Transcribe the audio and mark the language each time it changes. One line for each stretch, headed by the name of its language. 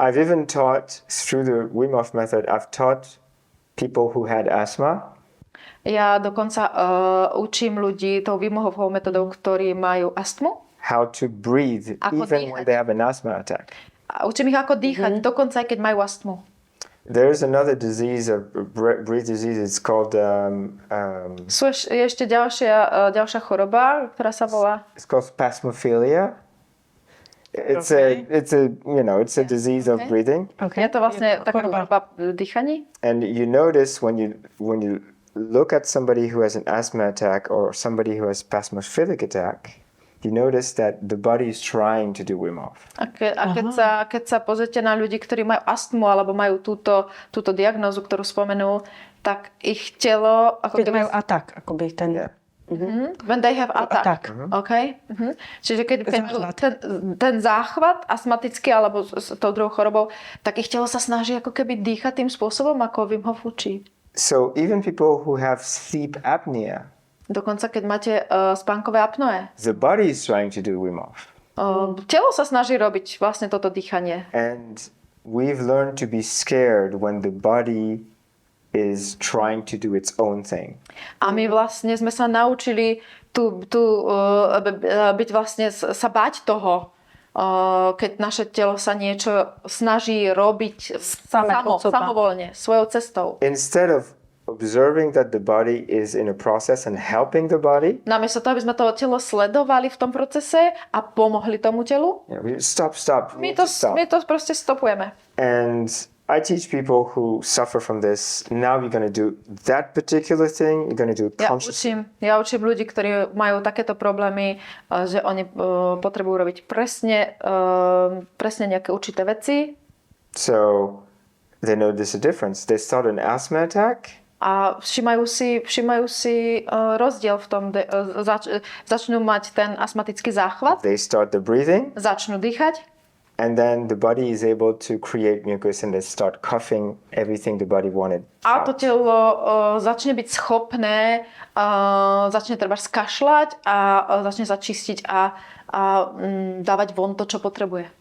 English: I've even taught through the Wim Hof method, I've taught people who had asthma.
Slovak: Ja dokonca učím ľudí tou Wim Hofovou metodou, ktorí majú astmu.
English: How to breathe even when they have an asthma attack.
Slovak: A učím ich ako dýchať, dokonca aj keď majú astmu.
English: There's another disease, a breath disease. It's called.
Slovak: Je ešte ďalšia choroba, ktorá sa volá.
English: It's called spasmophilia. It's a disease of breathing.
Slovak: Okay. Je to vlastne taká choroba dýchaní.
English: And you notice when you look at somebody who has an asthma attack or somebody who has spasmophilic attack. You notice that the body is trying to do Wim Hof.
Slovak: A keď sa pozrite na ľudí, ktorí majú astmu alebo majú túto diagnózu, ktorú spomenul, tak ich telo... Keď majú atak, akoby ten...
English: Yeah. When they have attack. Okay?
Slovak: Čiže keď majú ten záchvat astmatický alebo s tou druhou chorobou, tak ich telo sa snaží ako keby dýchať tým spôsobom, ako Wim Hof učí.
English: So even people who have sleep apnea,
Slovak: Dokonca keď máte spánkové apnoe,
English: the body is trying to do Wim Hof.
Slovak: Telo sa snaží robiť vlastne toto dýchanie.
English: And we've learned to be scared when the body is trying to do its own thing.
Slovak: A my vlastne sme sa naučili byť vlastne, sa báť toho, keď naše telo sa niečo snaží robiť samovoľne, svojou cestou.
English: Instead of observing that the body is in a process and helping the body,
Slovak: Namiesto toho, aby sme to telo sledovali v tom procese a pomohli tomu telu,
English: stop.
Slovak: my to proste stopujeme.
English: And I teach people who suffer from this, now you're going to do that particular thing, you're going to do it consciously.
Slovak: Ja učím ľudí, ktorí majú takéto problémy, že oni potrebujú robiť presne nejaké určité veci.
English: So they know there's a difference. They start an asthma attack.
Slovak: A všímajú si rozdiel v tom, začnú mať ten astmatický záchvat,
English: They start the breathing.
Slovak: začnú dýchať.
English: And then the body is able to create mucus and they start coughing everything the body wanted.
Slovak: A to telo začne byť schopné, začne treba skašľať a začne sa čistiť a dávať von to, čo potrebuje.